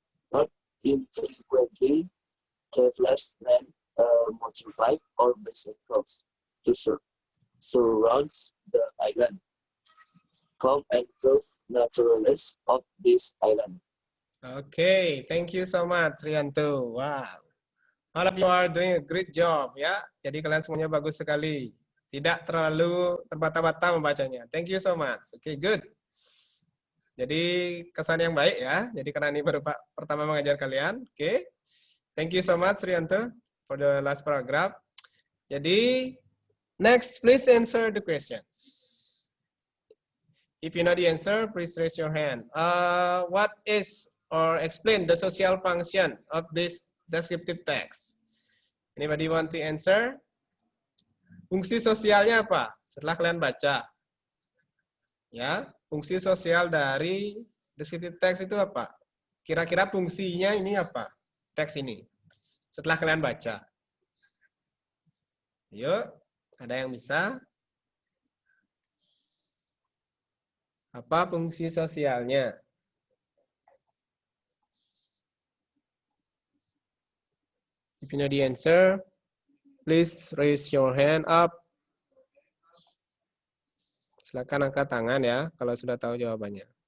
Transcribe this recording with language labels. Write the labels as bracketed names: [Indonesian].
[English] Not infrequently, travelers rent a motorbike or bicycles to surround the island. Come and prove naturalness of this island. Okay, thank you so much, Rianto. Wow, all of you are doing a great job ya. [Indonesian] Jadi kalian semuanya bagus sekali. Tidak terlalu terbata-bata membacanya. [English] Thank you so much. Okay, good. [Indonesian] Jadi kesan yang baik ya. Jadi karena ini baru pertama mengajar kalian. [English] Okay, thank you so much, Rianto, for the last paragraph. Jadi next, please answer the questions. If you know the answer, please raise your hand. What is or explain the social function of this descriptive text. Anybody want to answer? [Indonesian] Fungsi sosialnya apa? Setelah kalian baca. Ya, fungsi sosial dari descriptive text itu apa? Kira-kira fungsinya ini apa? Teks ini. Setelah kalian baca. Yuk, ada yang bisa? Apa fungsi sosialnya? [English] If you know the answer, please raise your hand up. [Indonesian] Silakan angkat tangan ya, kalau sudah tahu jawabannya.